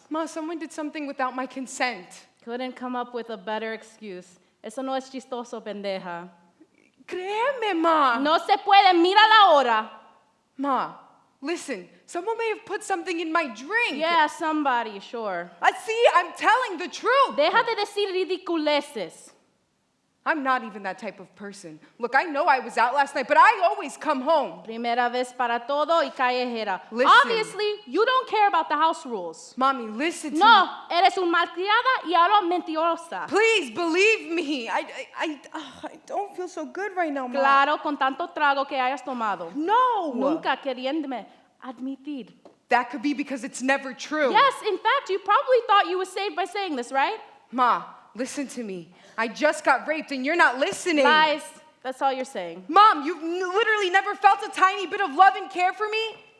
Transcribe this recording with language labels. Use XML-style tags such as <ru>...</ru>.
<en>Ma, someone did something without my consent. Couldn't come up with a better excuse.</en> <es>Eso no es chistoso, pendeja. Créeme, Ma. No se puede, mira la hora.</es> <en>Ma, listen, someone may have put something in my drink. Yeah, somebody, sure. I see, I'm telling the truth.</en> <es>Deja de decir ridiculeces.</es> <en>I'm not even that type of person. Look, I know I was out last night, but I always come home.</en> <es>Primera vez para todo y callejera.</es> <en>Listen. Obviously, you don't care about the house rules. Mommy, listen to me.</en> <es>No, eres un malcriada y ahora mentirosa.</es> <en>Please believe me. I don't feel so good right now, Mom.</en> <es>Claro, con tanto trago que hayas tomado. No. Nunca queriéndome admitir.</es> <en>That could be because it's never true. Yes, in fact, you probably thought you were saved by saying this, right? Ma, listen to me. I just got raped and you're not listening. Lies. That's all you're saying. Mom, you've literally never felt a tiny bit of love and care for me?</en>